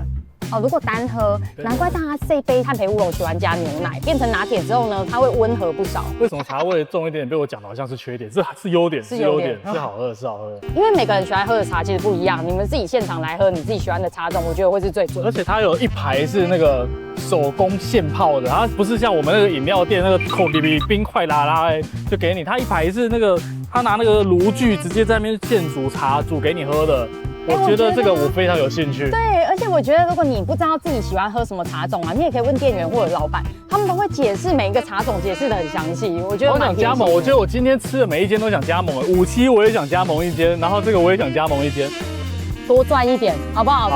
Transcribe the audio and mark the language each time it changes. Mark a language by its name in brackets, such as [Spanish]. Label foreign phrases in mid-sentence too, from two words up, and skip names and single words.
[Chinese] 哦，如果單喝，難怪大家這杯炭焙烏龍喜歡加牛奶，變成拿鐵之後呢，它會溫和不少。為什麼茶味重一點被我講的好像是缺點？是優點，是優點，是好喝，是好喝。因為每個人喜歡喝的茶其實不一樣，你們自己現場來喝你自己喜歡的茶種，我覺得會是最準。而且它有一排是那個手工現泡的，它不是像我們那個飲料店那个口里比冰塊拉拉就給你，它一排是那個他拿那個爐具直接在那邊現煮茶，煮給你喝的。我覺得這個我非常有興趣。對，而且我覺得如果你不知道自己喜歡喝什麼茶種啊，你也可以問店員或者老闆，他們都會解釋每一個茶種，解釋得很詳細。我覺得我想加盟，我覺得我今天吃的每一間都想加盟，57我也想加盟一間，然後這個我也想加盟一間，多賺一點，好不好？